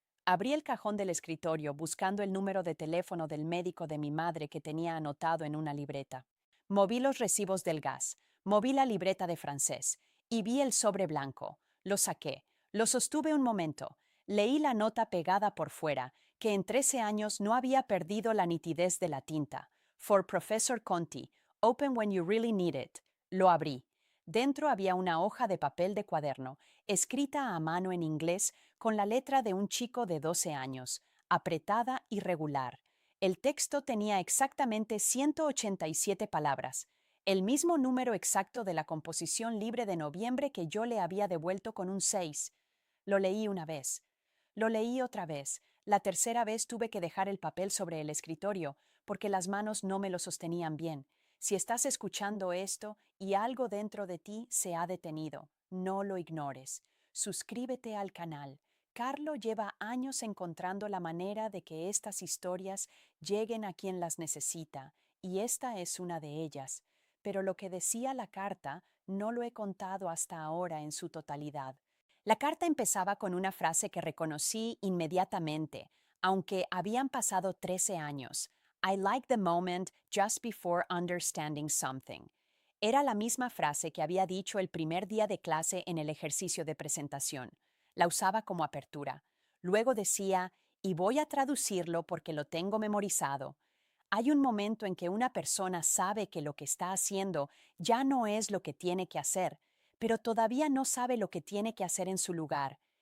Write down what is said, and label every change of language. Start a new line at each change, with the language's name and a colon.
Spanish: Abrí el cajón del escritorio buscando el número de teléfono del médico de mi madre que tenía anotado en una libreta. Moví los recibos del gas, moví la libreta de francés y vi el sobre blanco. Lo saqué, lo sostuve un momento, leí la nota pegada por fuera, que en 13 años no había perdido la nitidez de la tinta.
English: For Professor Conti, open when you really need it.
Spanish: Lo abrí. Dentro había una hoja de papel de cuaderno, escrita a mano en inglés con la letra de un chico de 12 años, apretada y regular. El texto tenía exactamente 187 palabras, el mismo número exacto de la composición libre de noviembre que yo le había devuelto con un 6. Lo leí una vez. Lo leí otra vez. La tercera vez tuve que dejar el papel sobre el escritorio, porque las manos no me lo sostenían bien. Si estás escuchando esto y algo dentro de ti se ha detenido, no lo ignores. Suscríbete al canal. Carlo lleva años encontrando la manera de que estas historias lleguen a quien las necesita, y esta es una de ellas. Pero lo que decía la carta no lo he contado hasta ahora en su totalidad. La carta empezaba con una frase que reconocí inmediatamente, aunque habían pasado 13 años.
English: I like the moment just before understanding something.
Spanish: Era la misma frase que había dicho el primer día de clase en el ejercicio de presentación. La usaba como apertura. Luego decía, y voy a traducirlo porque lo tengo memorizado. Hay un momento en que una persona sabe que lo que está haciendo ya no es lo que tiene que hacer, pero todavía no sabe lo que tiene que hacer en su lugar.